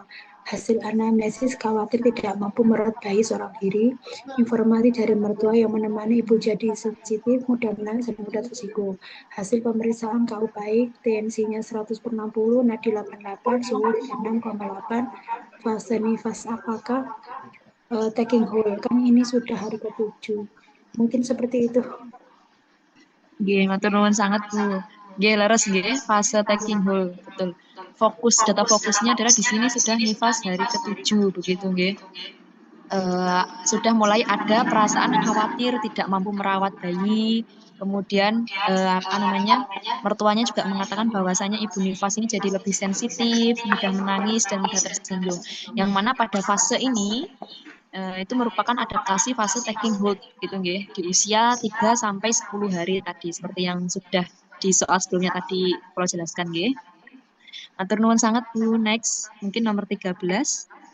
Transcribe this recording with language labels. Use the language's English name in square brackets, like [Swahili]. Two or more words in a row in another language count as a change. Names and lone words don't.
[Indonesian] Hasil anamnesis khawatir tidak mampu merawat bayi seorang diri. Informasi dari mertua yang menemani ibu jadi sensitif, mudah menangis dan mudah tersinggung. Hasil pemeriksaan KU baik, TNC-nya 100/60, nadi 88, suhu 6,8, fase nifas apakah [English] taking hold, [Indonesian] kan ini sudah hari ke-7. Mungkin seperti itu. [Javanese] Nggih, matur nuwun [Indonesian] sangat Bu. Nggih, leres nggih, fase [English] taking hold, [Indonesian] betul. Data fokusnya adalah di sini sudah nifas hari ke-7 begitu nggih. Sudah mulai ada perasaan khawatir tidak mampu merawat bayi. Kemudian mertuanya juga mengatakan bahwasanya ibu nifas ini jadi lebih sensitif, mudah menangis dan mudah tersinggung. Yang mana pada fase ini itu merupakan adaptasi fase [English] taking hold [Indonesian] gitu nggih, di usia 3 sampai 10 hari tadi seperti yang sudah di soal sebelumnya tadi kalau jelaskan nggih. [Javanese] Matur nuwun [Indonesian] sangat Bu. Next, mungkin nomor 13.